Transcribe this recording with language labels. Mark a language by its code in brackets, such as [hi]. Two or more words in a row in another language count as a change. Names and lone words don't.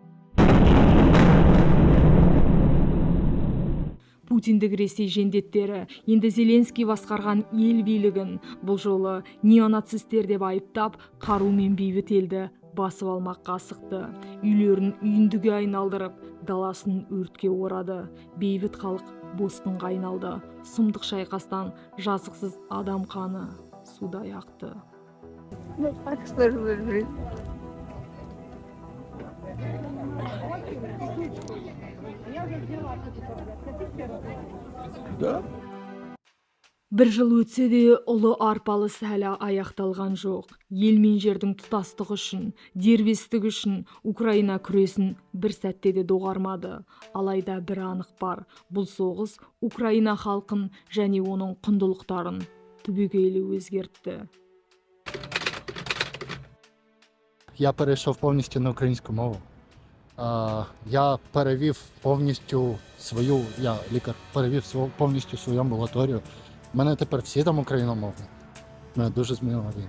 [kk] Путиндік Ресей жендеттері енді Зеленский басқарған ел билігін бұл жолы неонацистер деп айыптап, қарумен бейбіт елді басып алмаққа асықты. Үйлерін үйіндіге айналдырып, даласын өртке орады. Бейбіт халық босқынға айналды. Сұмдық шайқастан жазықсыз адам қаны судай ақты. [ru] Так сложилась жизнь. [kk] Бір жыл өтсе де ұлы арпалыс әлі аяқталған жоқ. Ел мен жердің тұтастығы үшін, дербестігі үшін Украина күресін бір сәтте де доғармады. Алайда бір анық бар. Бұл соғыс Украина халқын және оның құндылықтарын түбегейлі өзгертті. [uk] Я перейшов повністю на українську мову. Я перевів повністю лікар, перевів повністю свою амбулаторію. У мене тепер всі там україномовні. Мене дуже змінила війна.